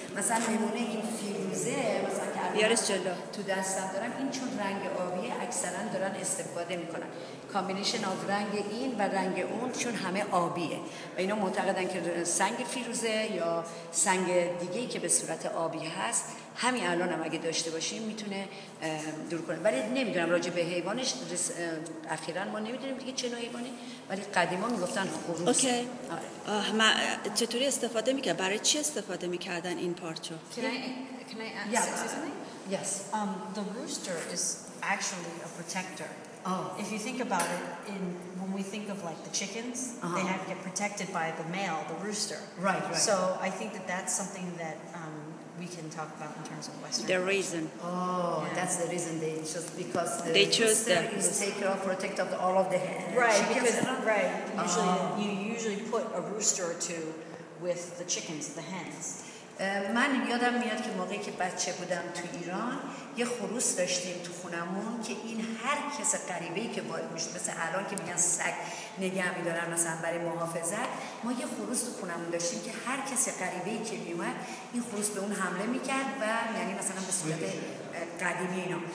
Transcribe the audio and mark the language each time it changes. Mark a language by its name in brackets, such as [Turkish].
[Persian] مثلا نمونه این فیروزه مثلا که تو دستم دارم، این چون رنگ آبیه اکثرا دارن استفاده میکنن، [English] combination of [Persian] رنگ این و رنگ اون، چون همه آبیه و اینا معتقدن که سنگ فیروزه یا سنگ دیگه‌ای که به صورت آبی هست همین الان هم اگه داشته باشیم میتونه دور کنه. ولی نمیدونم راجع به حیوانش اخیراً ما نمیدونیم دیگه چه نوع حیوانی، ولی قدیما میگفتن خروس. اوکی. چطوری استفاده میکرد؟ برای چی استفاده میکردن این پارچه؟ [English] Can I say something? Yes. The rooster is actually a protector. If you think about it, when we think of like the chickens, they have to get protected by the male, the rooster. Right. So I think that's something that we can talk about in terms of Western. The reason. That's the reason because they chose the is take care of, protect of all of the right because you usually put a rooster or two with the chickens, the hens. [Persian] من یادم میاد که موقعی که بچه بودم تو ایران یه خروس داشتیم تو خونمون که این هر کس غریبه‌ای که وارد میشد، مثل الان که میگن سگ نگه می‌دارن مثلا برای محافظت، ما یه خروس تو خونمون داشتیم که هر کس غریبه‌ای که میومد این خروس به اون حمله میکرد و یعنی مثلا به صورت قدیمی اینا.